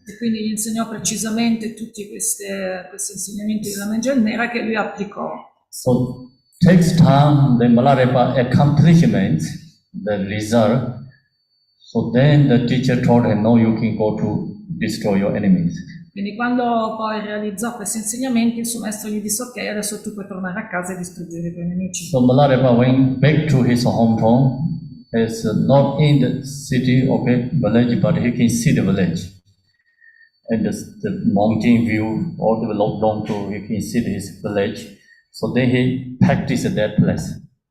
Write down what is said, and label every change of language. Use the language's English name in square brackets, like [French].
[Italian] E quindi gli insegnò precisamente tutti questi insegnamenti della magia nera che lui applicò. [English] So takes time, the Milarepa accomplishments, the result. So then the teacher told him, no, you can go to destroy your enemies. [Italian] Quindi quando poi realizzò questi insegnamenti, il suo maestro gli disse: ok, adesso tu puoi tornare a casa e distruggere i tuoi nemici. [English] So Milarepa went back to his hometown. It's not in the city, village, but he can see the village. And the mountain view, all the way long to he can see his village. So then he practiced at that place.